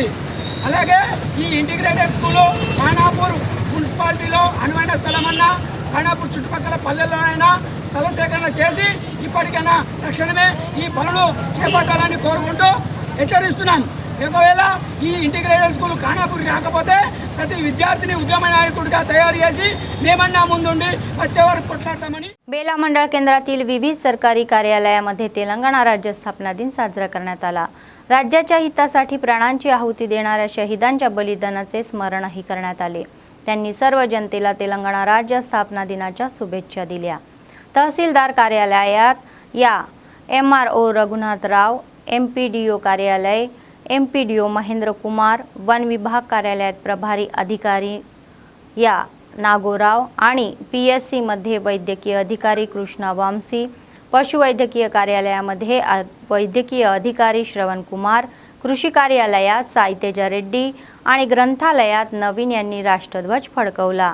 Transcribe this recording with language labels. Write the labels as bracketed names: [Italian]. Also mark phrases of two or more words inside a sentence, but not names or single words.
[Telugu] అలాగే ఈ ఇంటిగ్రేటెడ్ స్కూలు ఖానాపూర్ మున్సిపాలిటీలో అనువైన స్థలమన్నా ఖానాపూర్ చుట్టుపక్కల పల్లెల్లోనైనా స్థల సేకరణ చేసి ఇప్పటికైనా తక్షణమే ఈ పనులు చేపట్టాలని కోరుకుంటూ హెచ్చరిస్తున్నాం. ఒకవేళ ఈ ఇంటిగ్రేటెడ్ స్కూల్ ఖానాపూర్ రాకపోతే ప్రతి విద్యార్థిని ఉద్యమ నాయకుడిగా తయారు చేసి మేమన్నా ముందుండి వచ్చే వరకు కొట్లాడతామని. [Marathi] बेला मंडळ केंद्रातील विविध सरकारी कार्यालयामध्ये तेलंगणा राज्य स्थापना दिन साजरा करण्यात आला. राज्याच्या हितासाठी प्राणांची आहुती देणाऱ्या शहीदांच्या बलिदानाचे स्मरणही करण्यात आले. त्यांनी सर्व जनतेला तेलंगणा राज्य स्थापना दिनाच्या शुभेच्छा दिल्या. तहसीलदार कार्यालयात या MRO रघुनाथराव, MPDO कार्यालय MPDO महेंद्र कुमार, वन विभाग कार्यालयात प्रभारी अधिकारी या नागोराव आणि PSC मध्ये वैद्यकीय अधिकारी कृष्णा वामसी, पशुवैद्यकीय कार्यालयामध्ये वैद्यकीय अधिकारी श्रवण कुमार, कृषी कार्यालयात साई तेजा रेड्डी आणि ग्रंथालयात नवीन यांनी राष्ट्रध्वज फडकवला.